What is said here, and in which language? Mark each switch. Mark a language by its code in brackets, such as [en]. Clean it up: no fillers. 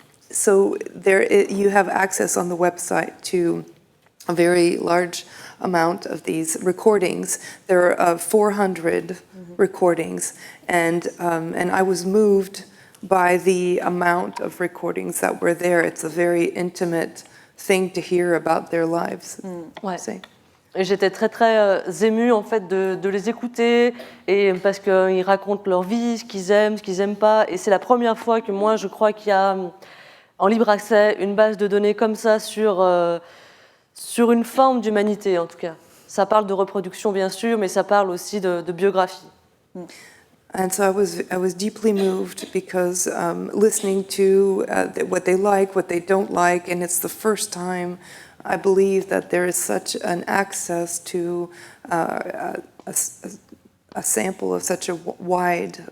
[en] So you have access on the website to a very large amount of these recordings. There are 400 recordings, and I was moved by the amount of recordings that were there. It's a very intimate thing to hear about their lives. [fr] Ouais. Et j'étais très très émue en fait de les écouter, et parce qu'ils racontent leur vie, ce qu'ils aiment pas, et c'est la première fois que moi je crois qu'il y a en libre accès une base de données comme ça sur une forme d'humanité en tout cas. Ça parle de reproduction bien sûr, mais ça parle aussi de biographie. [en] And so I was deeply moved because listening to what they like, what they don't like, and it's the first time I believe that there is such an access to a sample of such a wide